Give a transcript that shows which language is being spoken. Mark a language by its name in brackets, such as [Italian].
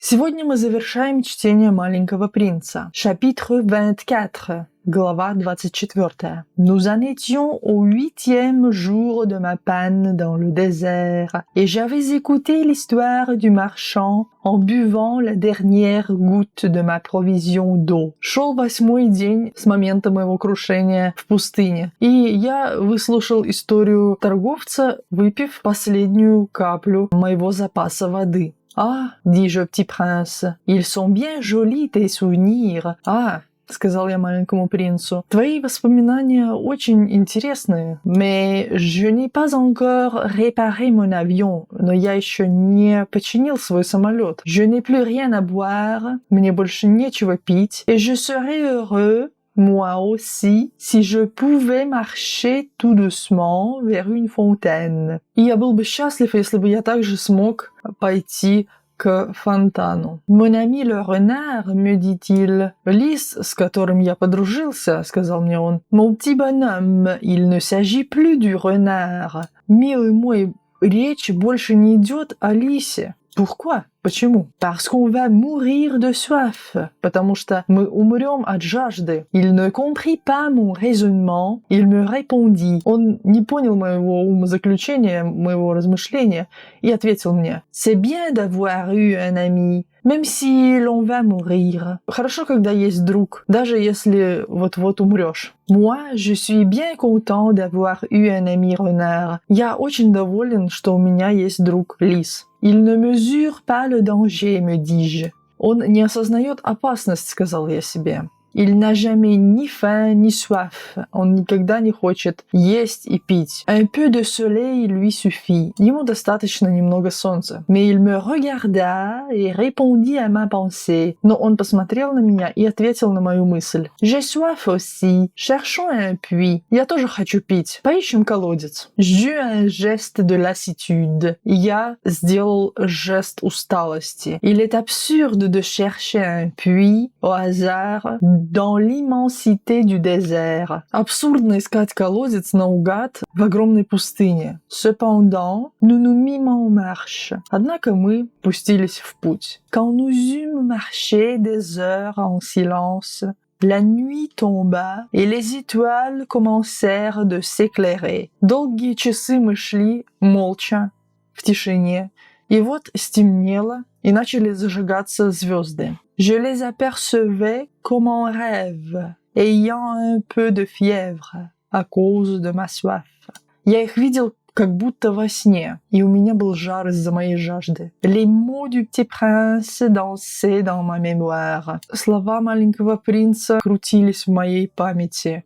[Russian] Сегодня мы завершаем чтение «Маленького принца». [French] Chapitre 24, [Russian] глава 24. [French] Nous en étions au 8e jour de ma panne dans le désert, et j'avais écouté l'histoire du marchand en buvant la dernière goutte de ma provision d'eau. [Russian] Шел 8-й день с момента моего крушения в пустыне, и я выслушал историю торговца, выпив последнюю каплю моего запаса воды. [French] «Ah, dis-je au petit prince, ils sont bien jolis tes souvenirs. [Russian] Ah, — сказал я маленькому принцу, — твои воспоминания очень интересные. [French] Mais je n'ai pas encore réparé mon avion. [Russian] Но я еще не починил свой самолет. [French] Je n'ai plus rien à boire. [Russian] Мне больше нечего пить. [French] Et je serais heureux, moi aussi, si je pouvais marcher tout doucement vers une fontaine. [Russian] И я был бы счастлив, если бы я также смог пойти к фонтану. [French] Mon ami le renard, me dit-il. [Russian] Лис, с которым я подружился, сказал мне он. [French] Mon petit bonhomme, il ne s'agit plus du renard. [Russian] Милый мой, речь больше не идет о лисе. [French] Pourquoi? [Russian] Почему? [French] Parce qu'on va mourir de soif. [Russian] Потому что мы умрем от жажды. [French] Il ne comprit pas mon raisonnement. Il me répondit. [Russian] Он не понял моего умозаключения, моего размышления, и ответил мне. [French] C'est bien d'avoir eu un ami, même si l'on va mourir. [Russian] Хорошо, когда есть друг, даже если вот-вот умрешь. [French] Moi, je suis bien content d'avoir eu un ami renard. [Russian] Я очень доволен, что у меня есть друг лис. [French] Il ne mesure pas le danger, me dis-je. [Russian] Он не осознает опасность, сказал я себе. [French] Il n'a jamais ni faim ni soif. [Russian] Он никогда не хочет есть и пить. [French] Un peu de soleil lui suffit. [Russian] Ему достаточно немного солнца. [French] Mais il me regarda et répondit à ma pensée. [Russian] Но он посмотрел на меня и ответил на мою мысль. [French] J'ai soif aussi. Cherchons un puits. [Russian] Я тоже хочу пить. Поищем колодец. [French] J'eus un geste de lassitude. [Russian] Я сделал жест усталости. [French] Il est absurde de chercher un puits au hasard dans l'immensité du désert. [Russian] Абсурдно искать колодец наугад в огромной пустыне. [French] Cependant, nous nous mîmes en marche. [Russian] Однако мы пустились в путь. [French] Quand nous eûmes marché des heures en silence, la nuit tomba, et les étoiles commencèrent de s'éclairer. [Russian] Долгие часы мы шли молча, в тишине, и вот стемнело, и начали зажигаться звезды. [French] Je les apercevais comme en rêve, ayant un peu de fièvre à cause de ma soif. [Russian] Я их видел как будто во сне, и у меня был жар из-за моей жажды. [French] Les mots du petit prince dansaient dans ma mémoire. [Russian] Слова маленького принца крутились в моей памяти.